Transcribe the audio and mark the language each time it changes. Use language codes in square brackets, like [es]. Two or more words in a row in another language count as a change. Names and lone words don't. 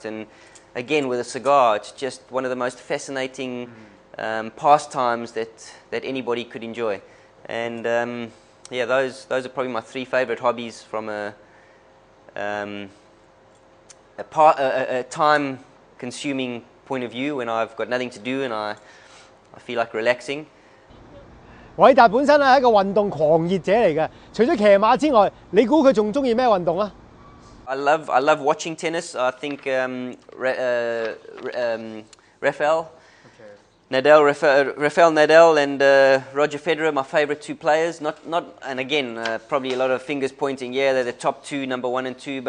[en] And again, with a cigar, it's just one of the most fascinating pastimes that anybody could enjoy. And those are probably my 3 favorite hobbies from a time-consuming point of view when I've got nothing to do and I feel like relaxing. [yue] 偉達本身咧係一個運動狂熱者嚟嘅，除咗騎馬之外，你估佢仲中意咩運動啊？ [en] I love watching tennis. I think Rafael Nadal and Roger Federer, my favorite 2 players. And again, probably a lot of fingers pointing. Yeah, they're the top 2, number 1 and 2.